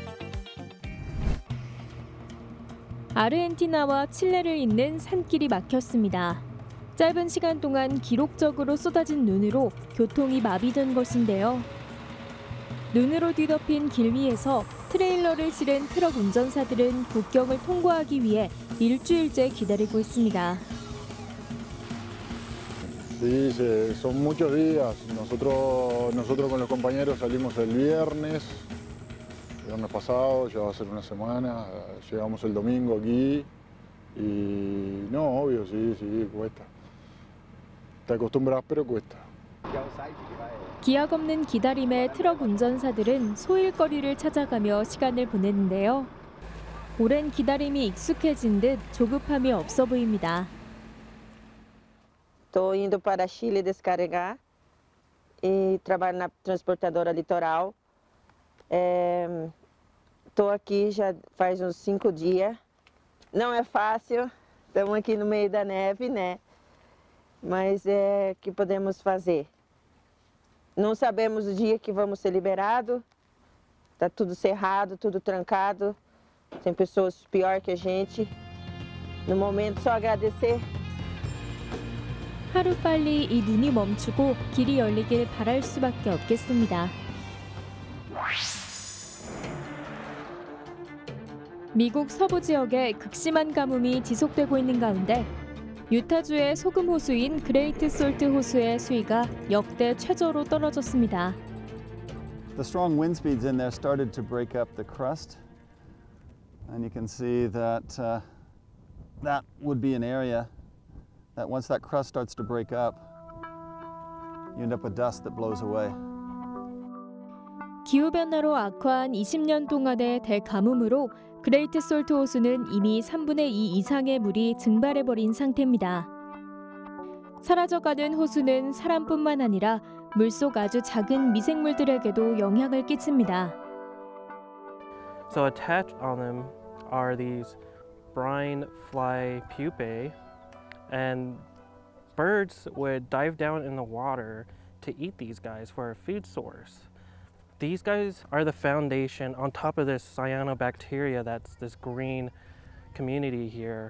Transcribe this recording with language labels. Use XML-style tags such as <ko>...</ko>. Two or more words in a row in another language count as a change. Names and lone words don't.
<ko>아르헨티나와 칠레를 잇는 산길이 막혔습니다. 짧은 시간 동안 기록적으로 쏟아진 눈으로 교통이 마비된 것인데요. 눈으로 뒤덮인 길 위에서 트레일러를 실은 트럭 운전사들은 국경을 통과하기 위해 일주일째 기다리고 있습니다.</ko> <es>Sí, son muchos días. Nosotros con los compañeros salimos el viernes pasado, ya va a ser una semana. Llegamos el domingo aquí y no, obvio, sí, cuesta. Te acostumbras, pero cuesta.</es> <ko>기약 없는 기다림에 트럭 운전사들은 소일거리를 찾아가며 시간을 보내는데요. 오랜 기다림이 익숙해진 듯 조급함이 없어 보입니다.</ko> <pt>Estou indo para Chile descarregar e trabalho na transportadora Litoral. Estou aqui já faz uns 5 dias. Não é fácil, estamos aqui no meio da neve, né? Mas é o que podemos fazer. Não sabemos o dia que vamos ser liberados. Está tudo cerrado, tudo trancado. Tem pessoas pior que a gente. No momento, só agradecer.</pt> <ko>하루빨리 이 눈이 멈추고 길이 열리길 바랄 수밖에 없겠습니다. 미국 서부 지역에 극심한 가뭄이 지속되고 있는 가운데 유타주의 소금 호수인 그레이트 솔트 호수의 수위가 역대 최저로 떨어졌습니다.</ko> <en>The strong wind speeds in there started to break up the crust, and you can see that that would be an area that once that crust starts to break up, you end up with dust that blows away.</en> <ko>기후변화로 악화한 20년 동안의 대가뭄으로 그레이트 솔트 호수는 이미 3분의 2 이상의 물이 증발해버린 상태입니다. 사라져가는 호수는 사람뿐만 아니라 물속 아주 작은 미생물들에게도 영향을 끼칩니다.</ko> <en>So attached on them are these brine fly pupae, and birds would dive down in the water to eat these guys for a food source. These guys are the foundation on top of this cyanobacteria that's this green community here.</en>